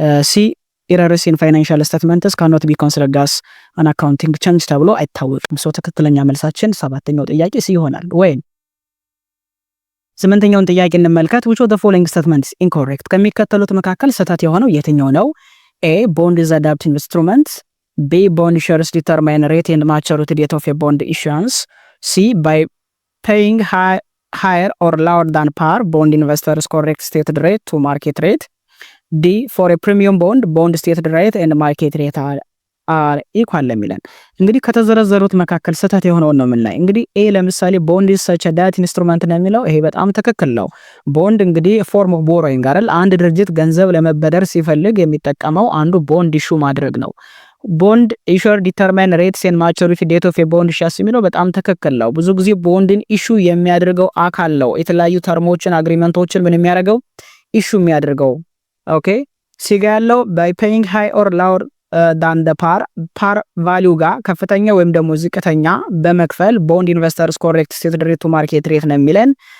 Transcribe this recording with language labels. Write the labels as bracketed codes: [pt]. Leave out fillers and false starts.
[en] ሲ ኤረርስ ኢን ፋይናንሻል ስቴትመንትስ ካኖት ቢ ኮንሲደርድ አስ አን አካውንቲንግ ቼንጅ [am] ተብሎ አይታወቅም። ሶ ትክክለኛ መልሳችን ሰባተኛው ጥያቄ ሲ ይሆናል። ወይ ስምንተኛውን ጥያቄ እንመልከት። [en] which of the following statements incorrect [am] ከሚከተሉት መካከል ስህተት የሆነው የትኛው ነው? [en] ኤ bond is a debt instrument, B bond issuers determine rate and maturity date of a bond issuance, C by paying higher or lower than par bond investors correct stated rate to market rate, D for a premium bond stated rate and market rate are equal [am] ለሚለን እንግዲህ ከተዘረዘሩት መካከል ስህተት የሆነውን ነው የምናይ። [en] እንግዲህ ኤ ለምሳሌ ቦንድ is such a debt instrument [am] ነው የሚለው ይሄ በጣም ትክክል ነው። [en] ቦንድ እንግዲህ ፎርም ኦፍ ቦሮዊንግ አይደል? [am] አንድ ድርጅት ገንዘብ ለመበደር ሲፈልግ የሚጠቀመው አንዱ ቦንድ ኢሹ ማድረግ ነው። [en] ቦንድ ኢሹር ዲተርማይን ሬትስ ኤንድ ማቹሪቲ ዴት ኦፍ ቦንድ ኢሹስ [am] የሚለው በጣም ትክክል ነው። ብዙ ጊዜ ቦንድን ኢሹ የሚያደርገው አካል ነው የተለያዩ ተርሞችን አግሪመንቶችን ምን የሚያደርገው ኢሹ የሚያደርገው። ኦኬ ሲጋ ያለው [en] ባይ ፔይንግ ሃይ ኦር ላወር ዳን ደ ፓር ቫሊዩ [am] ጋር ከፍተኛ ወይም ደግሞ ዝቅተኛ በመክፈል [en] ቦንድ ኢንቨስተርስ ኮሬክት ስቴትድ ሬት ቱ ማርኬት ሬት [am] ነው የሚለን።